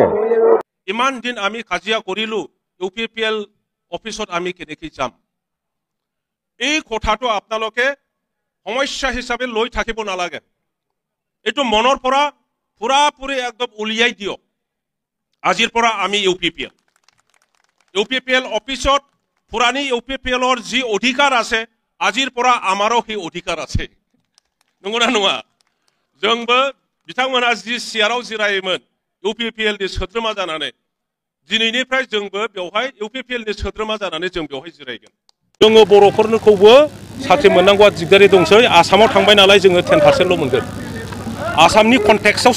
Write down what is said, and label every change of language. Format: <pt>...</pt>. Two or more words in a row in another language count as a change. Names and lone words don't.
<as>ইমান দিন আমি কাজিয়া কৰিলো ইউপিপিএল অফিসত আমি কেনেকৈ যাম এই কথাটো আপোনালোকে সমস্যা হিচাপে লৈ থাকিব নালাগে এইটো মনৰ পৰা পুৰাপুৰি একদম উলিয়াই দিয়ক আজিৰ পৰা আমি ইউপিপিএল অফিসত পুৰাণী ইউপিপিএলৰ যি অধিকাৰ আছে আজিৰ পৰা আমাৰো সেই অধিকাৰ আছে</as> <brx>नंगौना नङा जोंबो बिथांमोना जि सियाराव जिरायोमोन इउपिपिएलनि सोद्रोमा जानानै दिनैनिफ्राय जोंबो बेवहाय इउपिपिएलनि सोद्रोमा जानानै जों बेवहाय जिरायगोन जोङो बर'फोरखौबो साख्रि मोननांगौआ दिगदारि दंसै आसामाव थांबाय नालाय जोङो 10%ल' मोनगोन आसामनि कन्टेक्सआवसो</brx>